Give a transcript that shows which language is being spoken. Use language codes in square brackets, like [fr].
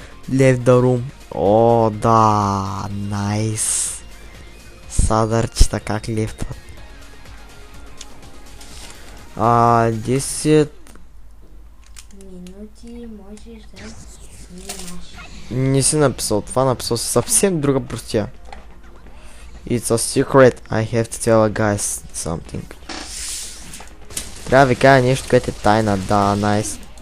[en] Left the room. [bg] О, да, найс. Садърчета как лефтват. 10 минути можеш да снимаш. Не си написал това, написал си съвсем друга простия. [en] It's a secret, I have to tell a guy something. [bg] Трябва да ви кажа нещо, което е тайна, да, найс.